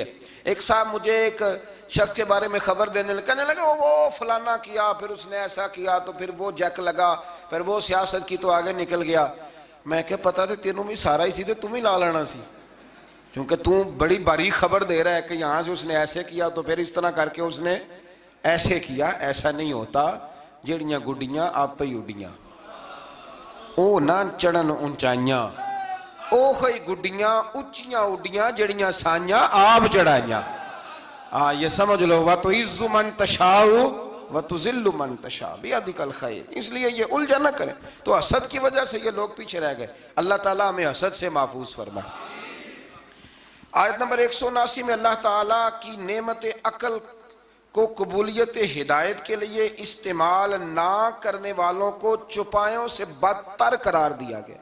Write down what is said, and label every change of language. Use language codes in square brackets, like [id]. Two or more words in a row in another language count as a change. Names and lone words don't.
[ur] ایک صاحب مجھے ایک شخص کے بارے میں خبر دینے لگا، کہنے لگا وہ فلانا کیا، پھر اس نے ایسا کیا، تو پھر وہ جیک لگا، پھر وہ سیاست کی تو آگے نکل گیا۔ [pa] میں کہ پتا تھے تینوں بھی سارا ہی سی تھے، تم ہی لا لینا سی، [ur] کیونکہ تم بڑی باریک خبر دے رہا ہے کہ یہاں سے اس نے ایسے کیا تو پھر اس طرح کر کے اس نے ایسے کیا۔ [pa] ایسا نہیں ہوتا، جڑیاں گڈیاں آپ پہ ہی اڈیاں۔ او نہ چڑھن اونچائیاں، او خی گڈیاں اچیاں اڈیاں جڑیاں سائیاں آپ چڑھائیاں۔ [ur] یہ سمجھ لو [ar] وَتُعِزُّ مَن تَشَاءُ وَتُذِلُّ مَن تَشَاءُ بِیَدِکَ الْخَیرُ۔ [ur] اس لیے یہ الجھا نہ کریں۔ تو حسد کی وجہ سے یہ لوگ پیچھے رہ گئے۔ اللہ تعالیٰ ہمیں حسد سے محفوظ فرمائے۔ آیت نمبر 179 میں اللہ تعالیٰ کی نعمت عقل کو قبولیت ہدایت کے لیے استعمال نہ کرنے والوں کو چوپایوں سے بدتر قرار دیا گیا۔